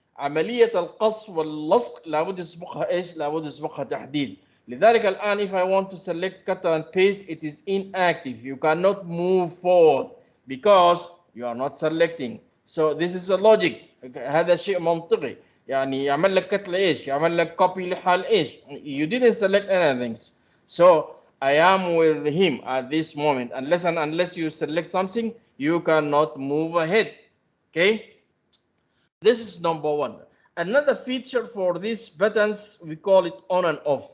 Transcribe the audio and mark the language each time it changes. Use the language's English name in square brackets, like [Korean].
[Arabic] عملية القص واللصق لابد يسبقها ايش؟ لابد يسبقها تحديد. لذلك الآن [English] if I want to select cut and paste, it is inactive. You cannot move forward because you are not selecting. So this is a logic. [Arabic] هذا شيء منطقي. يعني يعمل لك كت لايش؟ يعمل لك copy لحال ايش؟ [English] You didn't select anything. So I am with him at this moment. Unless you select something, you cannot move ahead. Okay? This is number one. Another feature for these buttons, we call it on and off.